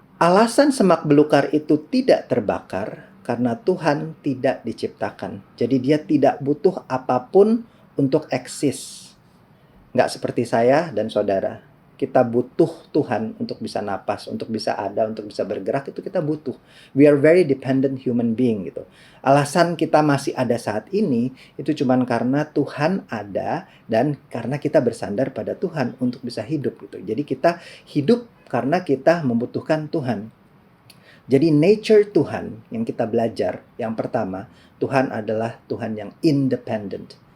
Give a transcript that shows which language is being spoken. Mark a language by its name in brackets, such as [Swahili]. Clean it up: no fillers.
[Indonesian] Alasan semak belukar itu tidak terbakar karena Tuhan tidak diciptakan. Jadi dia tidak butuh apapun untuk eksis. Nggak seperti saya dan saudara. Kita butuh Tuhan untuk bisa napas, untuk bisa ada, untuk bisa bergerak, itu kita butuh. [English] We are very dependent human being gitu. [Indonesian] Alasan kita masih ada saat ini itu cuma karena Tuhan ada dan karena kita bersandar pada Tuhan untuk bisa hidup gitu. Jadi kita hidup karena kita membutuhkan Tuhan. Jadi nature Tuhan yang kita belajar, yang pertama, Tuhan adalah Tuhan yang independent.